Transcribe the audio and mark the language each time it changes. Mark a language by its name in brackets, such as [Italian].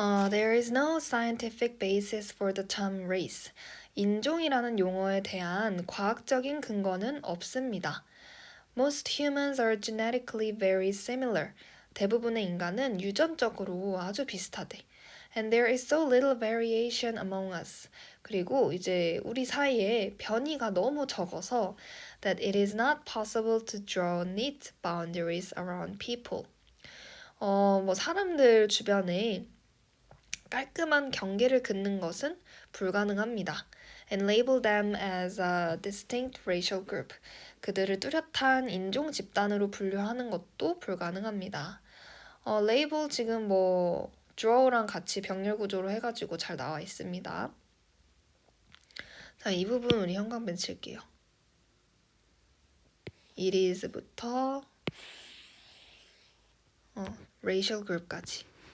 [English] There is no scientific basis for the term race. [Korean] 인종이라는 용어에 대한 과학적인 근거는 없습니다. [English] Most humans are genetically very similar. [Korean] 대부분의 인간은 유전적으로 아주 비슷하대. [English] And there is so little variation among us. [Korean] 그리고 이제 우리 사이에 변이가 너무 적어서 [English] that it is not possible to draw neat boundaries around people. [Korean] 사람들 주변에 깔끔한 경계를 긋는 것은 불가능합니다. [English] And label them as a distinct racial group. [Korean] 그들을 뚜렷한 인종 집단으로 분류하는 것도 불가능합니다. 레이블 지금 draw랑 같이 병렬 구조로 해가지고 잘 나와 있습니다. 자, 이 부분 우리 형광펜 칠게요. It is부터 racial group까지.